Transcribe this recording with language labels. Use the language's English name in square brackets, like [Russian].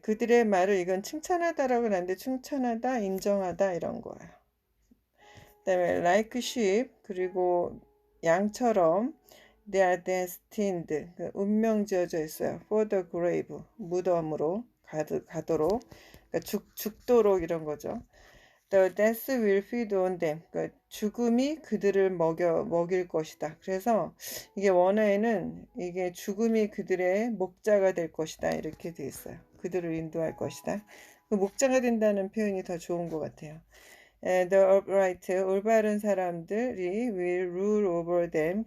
[Korean] 그들의 말을 이건 칭찬하다라고 하는데 칭찬하다, 인정하다 이런 거예요. 그다음에 [English] like sheep [Korean] 그리고 양처럼 [English] they are destined [Korean] 운명 지어져 있어요. [English] for the grave [Korean] 무덤으로 가도록 그러니까 죽도록 이런 거죠. [English] The death will feed on them [Korean] 그러니까 죽음이 그들을 먹일 것이다. 그래서 이게 원어에는 이게 죽음이 그들의 목자가 될 것이다 이렇게 돼 있어요. 그들을 인도할 것이다. 그 목자가 된다는 표현이 더 좋은 것 같아요. [English] The upright, [Korean] 올바른 사람들이 [English] will rule over them.